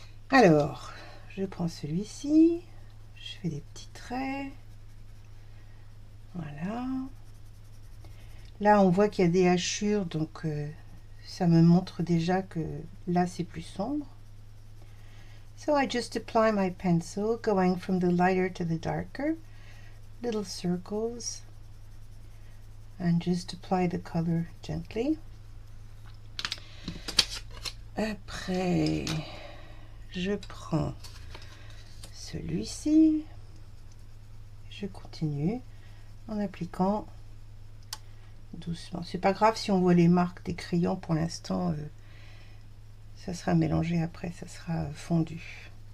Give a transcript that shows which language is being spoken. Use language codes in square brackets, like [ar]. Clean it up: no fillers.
[fr] Alors je prends celui-ci, je fais des petits traits, voilà. Là on voit qu'il y a des hachures, donc ça me montre déjà que là c'est plus sombre. [en] So I just apply my pencil, going from the lighter to the darker, little circles, and just apply the color gently. [fr] Après je prends celui-ci, je continue en appliquant doucement. C'est pas grave si on voit les marques des crayons pour l'instant, ça sera mélangé après, ça sera fondu.